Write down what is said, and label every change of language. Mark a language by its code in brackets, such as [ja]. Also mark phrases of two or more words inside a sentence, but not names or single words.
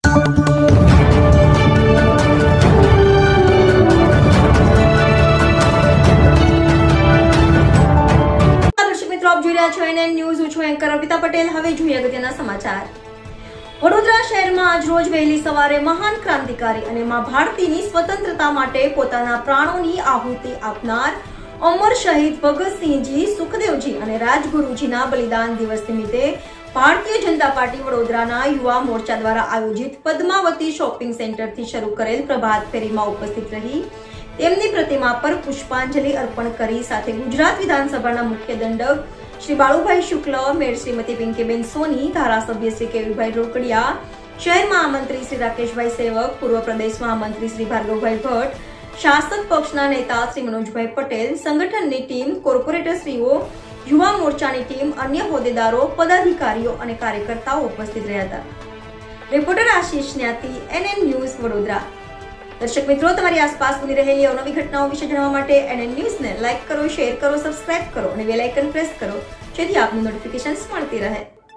[gu] વડોદરા શહેરમાં આજ રોજ વહેલી સવારે મહાન ક્રાંતિકારી અને માં ભારતીની સ્વતંત્રતા માટે પોતાના પ્રાણોની આહુતિ આપનાર અમર શહીદ ભગતસિંહજી, સુખદેવજી અને રાજગુરુજીના બલિદાન દિવસ નિમિત્તે ભારતીય જનતા પાર્ટી વડોદરાના યુવા મોરચા દ્વારા આયોજિત પદ્માવતી શોપિંગ સેન્ટરથી શરૂ કરેલ પ્રભાત ફેરીમાં ઉપસ્થિત રહી તેમની પ્રતિમા પર પુષ્પાંજલિ અર્પણ કરી સાથે ગુજરાત વિધાનસભાના મુખ્ય દંડક શ્રી બાળુભાઈ શુક્લ, મેયર શ્રીમતી પિંકીબેન સોની, ધારાસભ્ય શ્રી કેવીભાઈ રોકડિયા, શહેર મહામંત્રી શ્રી રાકેશભાઈ સેવક, પૂર્વ પ્રદેશ મહામંત્રી શ્રી ભાર્ગવભાઈ ભટ્ટ, શાસક પક્ષના નેતા શ્રી મનોજભાઈ પટેલ, સંગઠનની ટીમ, કોર્પોરેટરશ્રીઓ, યુવા મોર્ચાની ટીમ, અન્ય હોદ્દેદારો, પદાધિકારીઓ અને કાર્યકર્તાઓ ઉપસ્થિત રહ્યા હતા। રિપોર્ટર આશીષ ન્યાતી, NN ન્યૂઝ વડોદરા। દર્શક મિત્રો, તમારી આસપાસ બની રહેલી અવનવી ઘટનાઓ વિશે જાણવા માટે NN ન્યૂઝને લાઇક કરો, શેર કરો, સબસ્ક્રાઇબ કરો અને [en] bell icon press [gu] કરો જેથી આપની નોટિફિકેશન્સ મળતી રહે।